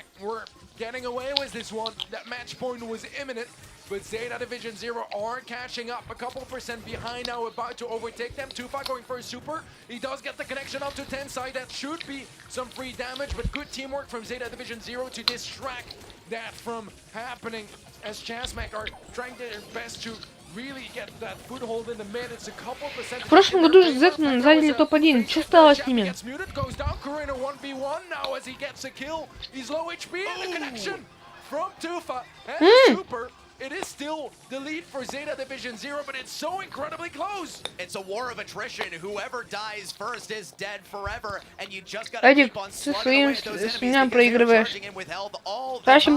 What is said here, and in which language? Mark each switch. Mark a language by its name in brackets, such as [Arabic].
[English] We're getting away with this one. That match point was imminent, but Zeta Division 0 are catching up a couple percent behind now, about to overtake them. Tufa going for a super. He does get the connection up to Tensai. That should be some free damage, but good teamwork from Zeta Division 0 to distract that from happening, as Chasmak are trying their best to really get that foothold in the mid. It's a couple percent. [Russian] В прошлом году же Z заняли топ-1. Что стало с ними? [English] Goes down, Kuru in a 1v1 now as he gets a kill. He's low HP and the connection from Tufa and the super. It is still the lead for Zeta Division 0, but it's so incredibly close. It's a war of attrition. Whoever dies first is dead forever, and you just gotta keep on slugging away at those enemies because they're charging in with health all the time.